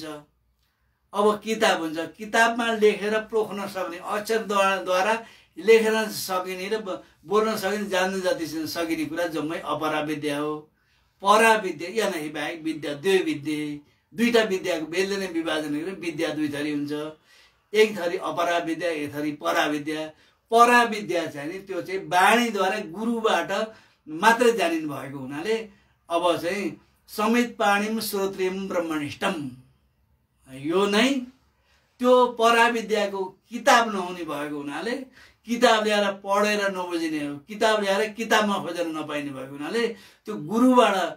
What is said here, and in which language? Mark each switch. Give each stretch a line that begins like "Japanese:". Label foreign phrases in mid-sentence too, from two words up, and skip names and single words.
Nepali: अब किताब हुन्छ, किताबमा लेखेर पोख्न सक्ने, अक्षरद्वारा लेखेर सकिने र बोल्न सकिने, जान्न जति सकिने कुरा जम्मै अपरा विद्या हो। परा विद्या या नै बाहेक विद्या दुईटा विद्याको वेदले नै विभाजन गरेर विद्या दुई थरी हुन्छ। एक थरी अपरा विद्या, एक थरी परा विद्या। परा विद्या चाहिँ नि त्यो चाहिँ वाणीद्वारा गुरुबाट मात्रै जानिनु भएको हुनाले अब चाहिँ
Sanskrit: समित पाणिम श्रोत्रियम ब्रह्मनिष्ठम,
Nepali: यो नै त्यो परा विद्याको किताब नहुने भएको हुनाले, किताब ल्याएर पढेर नबुझिने हो, किताब ल्याएर किताबमा खोजेर नपाइने भएको हुनाले त्यो गुरुबाट